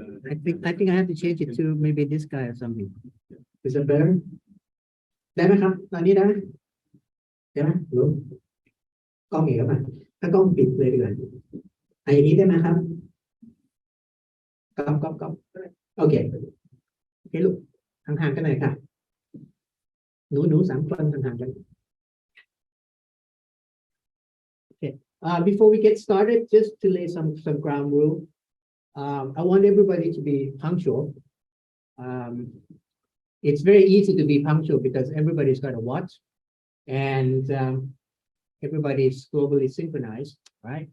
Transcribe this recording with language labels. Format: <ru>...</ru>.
<en>I think I have to change it to maybe this guy or something. Is that better?</en> <th>ได้ไหมครับตอนนี้ได้ไหมได้ไหมหรือกล้องอีกแล้วป่ะถ้ากล้องปิดเลยดีกว่าอย่างนี้ได้ไหมครับก๊อปโอเคลูกห่างๆกันหน่อยค่ะหนู3 คนห่างๆกัน Okay.</th> <en>Before we get started, just to lay some ground rule, I want everybody to be punctual. It's very easy to be punctual because everybody's got to watch. and everybody is globally synchronized, right?</en>